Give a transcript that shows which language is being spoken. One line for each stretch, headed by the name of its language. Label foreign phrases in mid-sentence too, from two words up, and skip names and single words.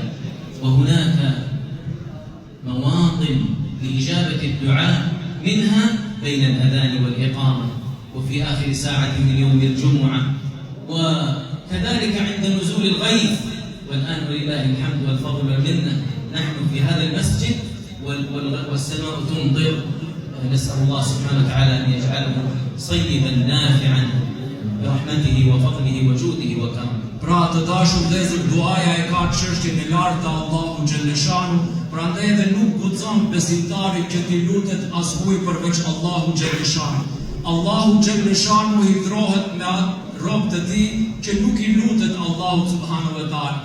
Arabic: وهناك مواطن لإجابة الدعاء، منها بين الأذان والإقامة، وفي آخر ساعة من يوم الجمعة، وكذلك عند نزول الغيث. والآن ولله الحمد والفضل والمنة نحن في هذا المسجد والسماء تمطر. نسأل الله سبحانه وتعالى أن يجعله صيبا نافعا برحمته وفضله وجوده وكرمه.
Albanian: Pra të dashur vëllezër, duaja e ka çështjen e lartë të Allahu xhaleshanu, prandaj edhe nuk guxon besimtarit që t'i lutet askuj përveç Allahu xhaleshanu. Allahu xhaleshanu hidhrohet me të tij që nuk I lutet Allahut
Arabic: سبحانه وتعالى.